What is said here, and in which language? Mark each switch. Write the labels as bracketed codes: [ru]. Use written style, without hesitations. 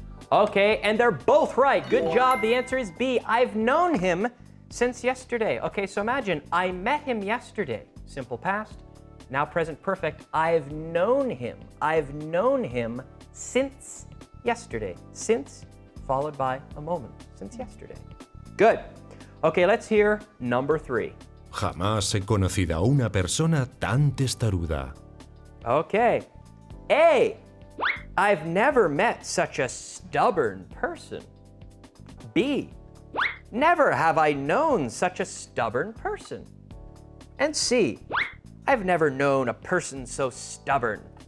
[en] Okay, and they're both right. Good job. The answer is B. I've known him since yesterday. Okay, so imagine I met him yesterday. Simple past. Now present perfect. I've known him. I've known him since yesterday. Since followed by a moment. Since yesterday. Good. Okay, let's hear number 3. [es] Jamás he conocido a una persona tan testaruda. [en] Okay. A, I've never met such a stubborn person. B, never have I known such a stubborn person. And C, I've never known a person so stubborn.